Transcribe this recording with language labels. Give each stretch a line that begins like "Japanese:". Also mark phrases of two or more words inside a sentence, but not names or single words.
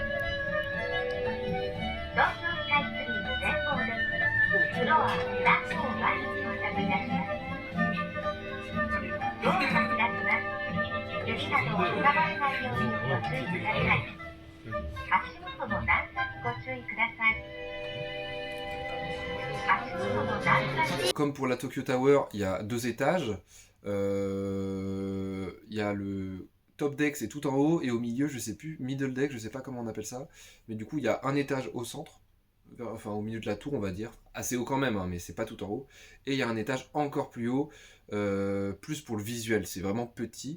Japanese: 東京スカイツリー展望デッキ、フロア3号まで到着いたします。ドアが開きます。指などを挟まれないようにご注意ください。足元の段差にご注意ください。足元の段差に
French: Comme pour la Tokyo Tower, il y a 2 étages. Il y a le
English: top deck,
French: c'est tout en haut, et au milieu, je sais plus,
English: middle deck,
French: je sais pas comment on appelle ça. Mais du coup, il y a un étage au centre, enfin au milieu de la tour, on va dire. Assez haut quand même, hein, mais c'est pas tout en haut. Et il y a un étage encore plus haut, plus pour le visuel, c'est vraiment petit.